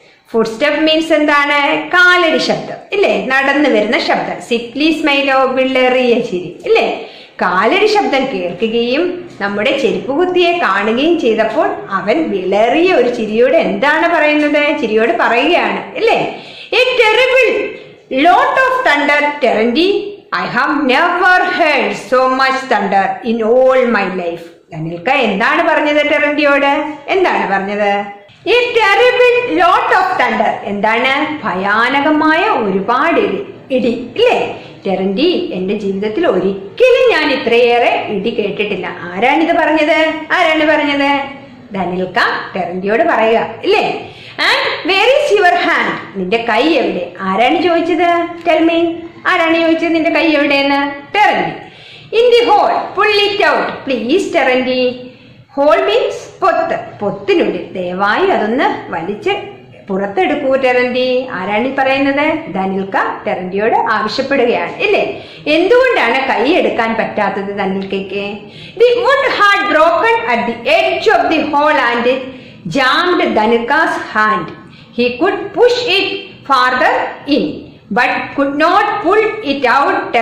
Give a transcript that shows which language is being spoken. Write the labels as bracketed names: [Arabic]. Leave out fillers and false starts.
[Malayalam] Food step means എന്താണ്? കാലടി ശബ്ദം, ഇല്ലേ? നടന്നു വരുന്ന ശബ്ദം. സിക്ലി സ്മൈലോ, വിളറിയ ചിരി, ഇല്ലേ? കാലടി ശബ്ദം കേൾക്കുകയും നമ്മുടെ ചെരുപ്പ് കുത്തിയെ കാണുകയും ചെയ്തപ്പോൾ അവൻ വിളറിയ ഒരു ചിരിയോട് എന്താണ് പറയുന്നത്? ചിരിയോട് പറയുകയാണ്, ഇല്ലേ? [English] A terrible lot of thunder Terenty, I have never heard so much thunder in all my life. [Malayalam] ദനിൽക്ക എന്താണ് പറഞ്ഞത് ടെറന്റിയോട്? എന്താണ് പറഞ്ഞത്? [English] a terrible lot of thunder, [Malayalam] എന്താണ്? ഭയാനകമായ ഒരുപാട് ഇടി, ഇല്ലേ? ടെറന്റി, എന്റെ ജീവിതത്തിൽ ഒരിക്കലും ഞാൻ ഇത്രയേറെ ഇടി കേട്ടിട്ടില്ല. ആരാണിത് പറഞ്ഞത്? ആരാണ് പറഞ്ഞത്? ദനിൽക്ക ടെറന്റിയോട് പറയുക, ഇല്ലേ? [English] and where is your hand, [Malayalam] നിന്റെ കൈ എവിടെ? ആരാണ് ചോദിച്ചത്? [English] tell me, [Malayalam] ആരാണ് ചോദിച്ചത് നിന്റെ കൈ എവിടെയെന്ന്? ടെറന്റി. [English] In the hole, pull it out please Terenty. Hole means [Malayalam] പൊത്ത്, പൊത്തിനുള്ളിൽ ദയവായി അതൊന്ന് വലിച്ച് പുറത്തെടുക്കൂ ടെറന്റി. ആരാണ് ഈ പറയുന്നത്? ദനിൽക്ക ടെറന്റിയോട് ആവശ്യപ്പെടുകയാണ്, ഇല്ലേ? എന്തുകൊണ്ടാണ് കൈ എടുക്കാൻ പറ്റാത്തത് ദനിൽക്കയ്ക്ക്? [English] The wood had broken at the edge of the hole and jammed Danilka's hand. He could push it farther in, but could not pull it out.